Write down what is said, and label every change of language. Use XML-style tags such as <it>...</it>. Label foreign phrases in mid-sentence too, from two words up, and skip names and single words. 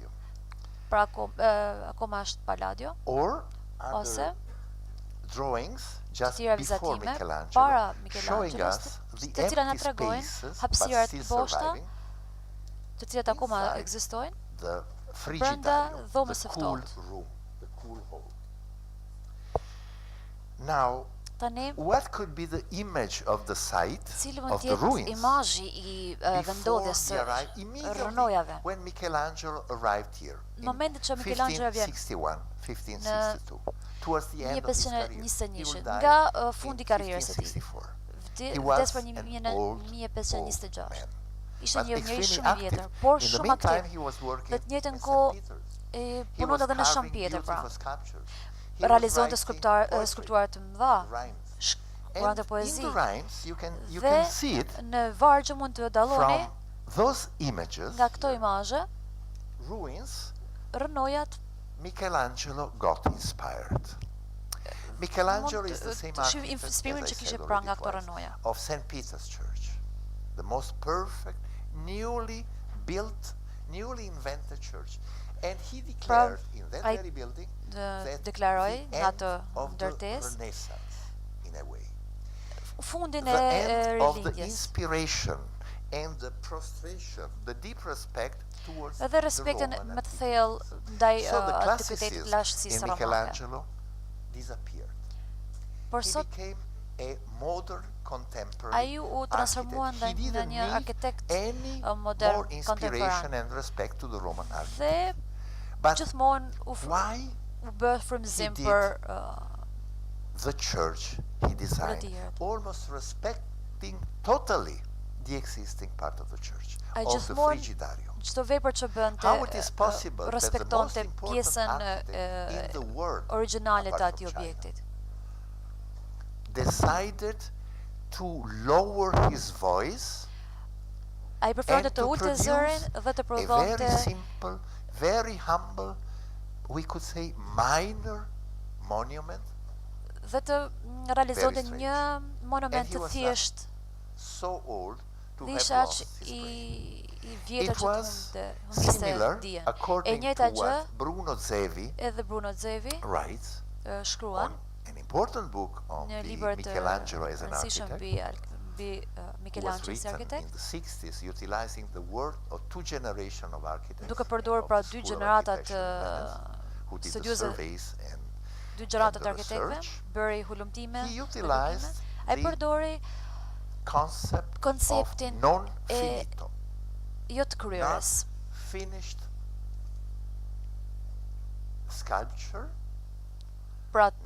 <sq>Pra akoma është Palladio, ose të tjera vizatime para Michelangelos, të cilat na tregojnë hapësirat të boshta, të cilat akoma ekzistojnë brenda dhomës së ftohtë.</sq> <en>Now,</en> <sq>Tani,</sq> <en>what could be the image of the site</en> <sq>cili</sq> <en>of</en> <sq>mund</sq> <en>the</en> <sq>të jetë</sq> <en>ruins</en> <sq>imazhi i vendodhjes së rënojave?</sq> <en>when Michelangelo arrived here in</en> <sq>Momentet që Michelangelo vjen 1562,</sq> <en>towards the end of his career. 1521,</en> <sq>nga fundi i karrierës së tij. Vdes për 1526. Ishte një njerëz shumë i vjetër, por shumë aktiv. Në të njëjtën kohë punonte edhe në Shëmpjetër, pra. Realizonte skulptura të mëdha, shkruante poezi. Dhe në vargje mund të dalloni nga këto imazhe rënojat.</sq> <en>Michelangelo got inspired. Michelangelo is the same architect, as I said already, of St. Peter's Church, the most perfect, newly built, newly invented church. And he declared in that very building that the end of the Renaissance, in a way.</en> <sq>Fundin</sq> <en>The end</en> <sq>e</sq> <en>of the</en> <sq>rilindjes.</sq> <en>inspiration and the prostration, the deep respect towards</en> <sq>Edhe</sq> <en>the</en> <sq>respektin</sq> <en>Roman</en> <sq>më të thellë ndaj</sq> <en>So the</en> <sq>antikvitetit</sq> <en>classicism</en> <sq>lashësisë</sq> <en>in</en> <sq>romane.</sq> <en>Michelangelo disappeared.</en> <sq>Por</sq> <en>He</en> <sq>sot</sq> <en>became a modern contemporary</en> <sq>ai u transformua</sq> <en>architect. He</en> <sq>në</sq> <en>didn't</en> <sq>një</sq> <en>need</en> <sq>arkitekt</sq> <en>any</en> <sq>modern</sq> <en>more inspiration</en> <sq>kontemporan.</sq> <en>and respect to the Roman</en> <sq>Dhe</sq> <en>architect. But</en> <sq>gjithmonë</sq> <en>why</en> <sq>u bë frymëzim</sq> <en>did</en> <sq>për</sq> <en>the church he designed,</en> <sq>tjerët.</sq> <en>almost respecting totally the existing part of the church,</en> <sq>Ai</sq> <en>of the</en> <sq>gjithmonë</sq> <en>Frigidario?</en> <sq>çdo vepër që</sq> <en>How it</en> <sq>bënte</sq> <en>is possible that the most</en> <sq>respektonte</sq> <en>important</en> <sq>pjesën</sq> <en>architect in the world,</en> <sq>origjinale të</sq> <en>apart</en> <sq>atij</sq> <en>from China,</en> <sq>objektit.</sq> <en>decided to lower his voice</en> <sq>Ai preferonte</sq> <en>and</en> <sq>të</sq> <en>to</en> <sq>ulte</sq> <en>produce</en> <sq>zërin dhe të</sq> <en>a</en> <sq>prodhonte</sq> <en>very simple, very humble, we could say minor monument,</en> <sq>dhe të realizonte</sq> <en>Very</en> <sq>një monument</sq> <en>And he</en> <sq>të</sq> <en>was</en> <sq>thjesht.</sq> <en>so old to</en> <sq>Dhe</sq> <en>have</en> <sq>ishte aq</sq> <en>lost his brain.</en> <sq>i vjetër</sq> <en>It</en> <sq>që</sq> <en>was</en> <sq>humbiste</sq> <en>similar,</en> <sq>dijen. E</sq> <en>according</en> <sq>njëjta</sq> <en>to</en> <sq>gjë</sq> <en>what Bruno Zevi</en> <sq>edhe Bruno Zevi</sq> <en>writes</en> <sq>shkruan</sq> <en>on an important book on</en> <sq>një</sq> <en>the</en> <sq>libër të</sq> <en>Michelangelo as an</en> <sq>rëndësishëm</sq> <en>architect,</en> <sq>mbi</sq> <en>was</en> <sq>Michelangelo si</sq> <en>written</en> <sq>arkitekt,</sq> <en>in the 60s, utilizing the work of two generations of architects,</en> <sq>duke përdorur</sq> <en>of</en> <sq>pra</sq> <en>the</en> <sq>dy</sq> <en>School of</en> <sq>gjenerata të</sq> <en>Architecture in Venice, who did the</en> <sq>studiozë,</sq> <en>surveys and</en> <sq>dy gjenerata</sq> <en>the</en> <sq>të arkitektëve,</sq> <en>research.</en> <sq>bëri hulumtime,</sq> <en>He utilized</en> <sq>ai</sq> <en>the</en> <sq>përdori</sq> <en>concept</en> <sq>konceptin</sq> <en>of non-finito,</en> <sq>jo të kryerës,</sq> <en>finished sculpture,</en> <sq>pra të</sq>